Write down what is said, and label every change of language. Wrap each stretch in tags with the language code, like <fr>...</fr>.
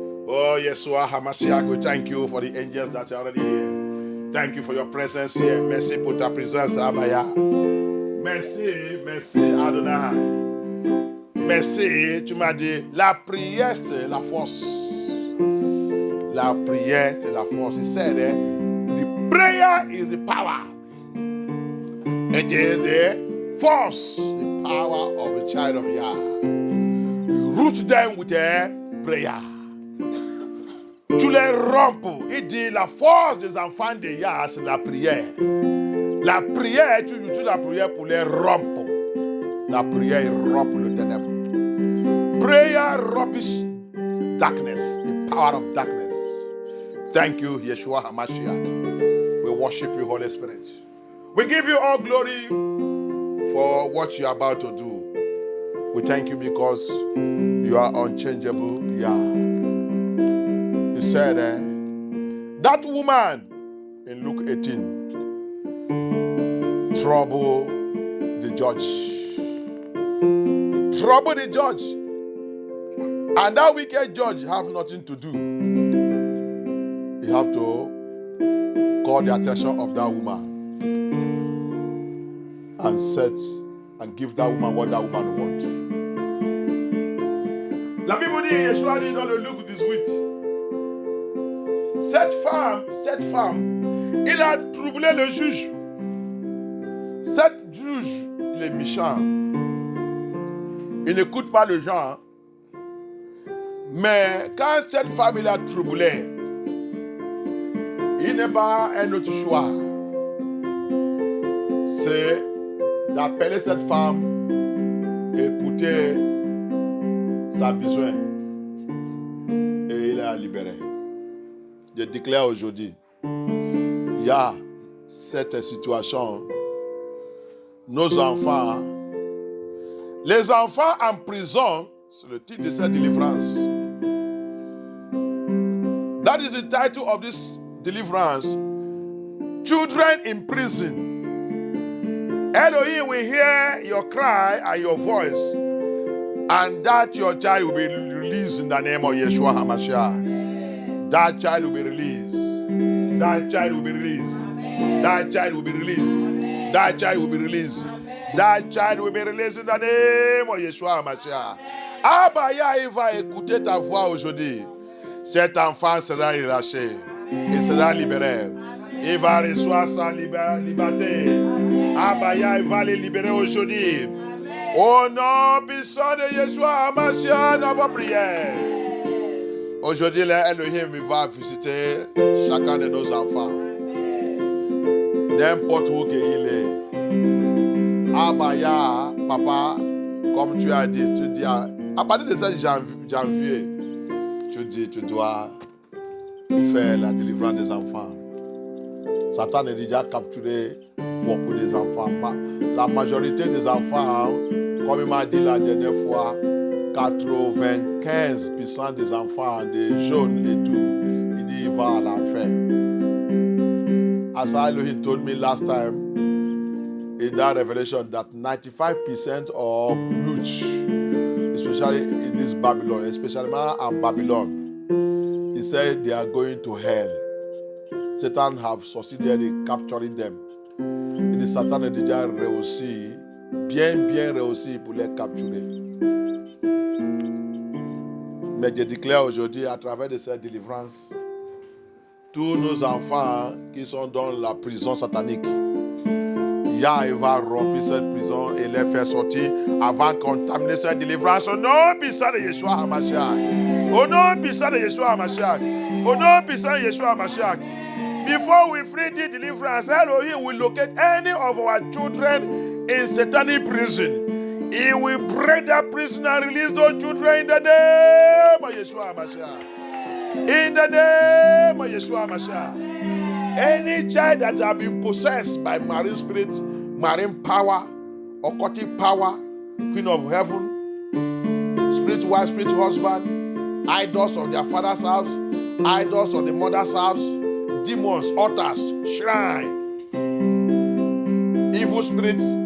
<en>Oh, Yeshua HaMashiach, we thank you for the angels that are already here. Thank you for your presence here.</en> <fr>Merci pour ta présence, Abaya. Merci Adonai. Merci, tu m'as dit, la prière c'est la force. La prière c'est la force.</fr> <en>He said, the prayer is the power. It is the force, the power of a child of Yah. You root them with a prayer.</en> <fr>Tu les rompes. Il dit la force des enfants de Yah, c'est la prière. La prière, tu utilises la prière pour les rompre. La prière rompt le ténèbre.</fr> <en>Prayer romps darkness, the power of darkness. Thank you, Yeshua HaMashiach. We worship you, Holy Spirit. We give you all glory for what you are about to do. We thank you because you are unchangeable. Yeah. You said that woman in Luke 18 trouble the judge. Trouble the judge. And that wicked judge have nothing to do. You have to call the attention of that woman and set and give that woman what that woman wants.</en> <fr>La Bible dit, Yeshua dit dans le Luc 18, cette femme, il a troublé le juge. Cet juge, il est méchant. Il n'écoute pas les gens. Mais quand cette femme, il a troublé, il n'est pas un autre choix. C'est d'appeler cette femme, écouter sa besoin. Et il a libéré. Je déclare aujourd'hui, il y a cette situation. Nos enfants, les enfants en prison, c'est le titre de cette délivrance.</fr> <en>That is the title of this deliverance. Children in prison. Elohim will hear your cry and your voice, and that your child will be released in the name of Yeshua HaMashiach. That child will be released. That child will be released. That child will be released. That child will be released. That child will be released in the name of Yeshua HaMashiach.</en> <fr>Abaya, il va écouter ta voix aujourd'hui. Cet enfant sera relâché. Il sera libéré. Il va recevoir sa liberté. Abaya, il va les libérer aujourd'hui. Au nom puissant de Yeshua HaMashiach, dans vos prières. Aujourd'hui, l'Elohim va visiter chacun de nos enfants. N'importe où qu'il est. Abaya, papa, comme tu as dit, tu dis à partir de ce janvier, tu dis, tu dois faire la délivrance des enfants. Satan a déjà capturé beaucoup des enfants. La majorité des enfants, comme il m'a dit la dernière fois, 95% des enfants, des jeunes et tout, il dit il va à l'enfer. As Elohim told me last time in that revelation that 95% of youth, especially in this Babylon, especially in Babylon, he said they are going to hell. Satan have succeeded in capturing them. Et Satan a déjà réussi, bien réussi pour les capturer. Mais je déclare aujourd'hui, à travers de cette délivrance, tous nos enfants qui sont dans la prison satanique, Yah va rompre cette prison et les faire sortir avant de contaminer cette délivrance. Au nom puissant de Yeshua HaMashiach. Au nom puissant de Yeshua HaMashiach. Au nom puissant de Yeshua HaMashiach.</fr> <en>Before we free the deliverance, Elohim will locate any of our children in satanic prison. He will break that prison and release those children in the name of Yeshua HaMashiach. In the name of Yeshua HaMashiach. Any child that has been possessed by marine spirits, marine power, occultic power, queen of heaven, spirit wife, spirit husband, idols of their father's house, idols of the mother's house, demons, altars, shrine, evil spirits,</en>